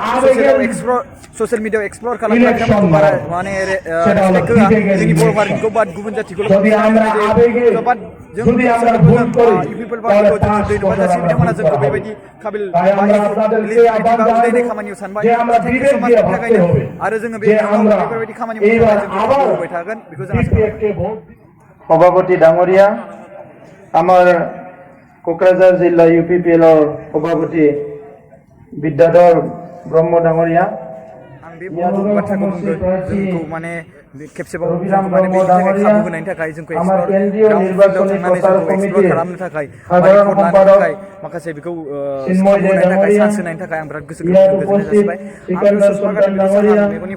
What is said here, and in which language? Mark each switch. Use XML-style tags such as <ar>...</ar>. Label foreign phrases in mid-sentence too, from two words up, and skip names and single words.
<brx>ससियेल मिडियायाव एक्सप्लर खालामग्रा बिथांमोनखौ बारा माने रेसपेक्ट होआ जोंनि बर' हारिनिखौ बाट गुबुन जाथिखौल' जायो बाट जों इउपिपल पार्टिखौ जों धन्यबाद जासियो बिथांमोना जोंखौ बेबायदि काबिल उदैनाय खामानियाव सानबाय</brx> <en>thank you so much</en> <brx>बेनि थाखायनो आरो जोङो बे बेफोरबायदि खामानि मावनो थाखाय जों खाबु होबाय थागोन बेखौ जों आसा खालामो</brx> <as>সভাপতি ডাঙৰীয়া আমাৰ কোকৰাঝাৰ জিলা ইউপিপিএলৰ সভাপতি বিদ্যাধৰ ব্ৰহ্ম ডাঙৰীয়া</as> <brx>आं बे बाथ्राखौ बुंगोन जोंखौ माने खेबसेबाव जोंखौ माने बेनि थाखाय खाबु होनायनि थाखाय जोंखौ एक्सप्लर थांनानै जोंखौ एक्सप्लर खालामनो थाखाय बा रिपर्ट लानो थाखाय माखासे बेखौ खाबु होनायनि थाखाय चान्स होनायनि थाखाय आं बिराद गोसो गोजोननाय जासिबाय आं बेयाव ससमा गानदों बेखौ सानहा मेगननि</brx>